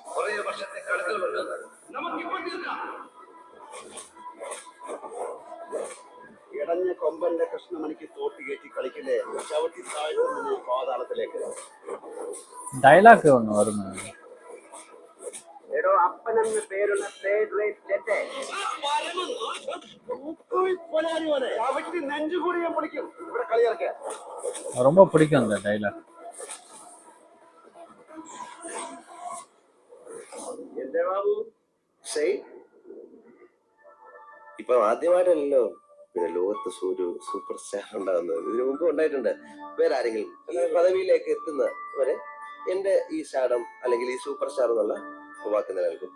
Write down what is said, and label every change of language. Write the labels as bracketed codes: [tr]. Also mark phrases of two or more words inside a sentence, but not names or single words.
[ml] കുറേ വർഷത്തെ കണക്കുകളുണ്ട്, നമുക്കിപ്പോൾ തീർക്കാം. ഇടഞ്ഞ കൊമ്പന്റെ കൃഷ്ണമണിക്ക് തോട്ടി കയറ്റി കളിക്കില്ലേ, ചവിട്ടി താഴ്ത്തുന്നതിന് പാതാളത്തിലേക്ക്. ഡയലോഗ് ഒന്ന് ഓർമ്മ. എടോ അപ്പനെന്ന് പേരുള്ള ചവിട്ടി നെഞ്ചുകൂടി ഞാൻ പൊളിക്കും. ഇവിടെ കളിയിറക്കാൻ [ta] ரொம்ப பிடிக்கும் அந்த டைலாக். [ml] എന്റെ ബാബു ഇപ്പൊ ആദ്യമായിട്ടല്ലോ പിന്നെ ലോകത്ത് ഒരു [en] super star [ml] ഉണ്ടാകുന്നത്. ഇതിനു മുമ്പ് ഉണ്ടായിട്ടുണ്ട്. വേറെ ആരെങ്കിലും ഈ പദവിയിലേക്ക് എത്തുന്നവരെ എന്റെ ഈ സ്റ്റാർഡം അല്ലെങ്കിൽ ഈ [en] super star [ml] എന്നുള്ള വാക്ക് നിലനിൽക്കും.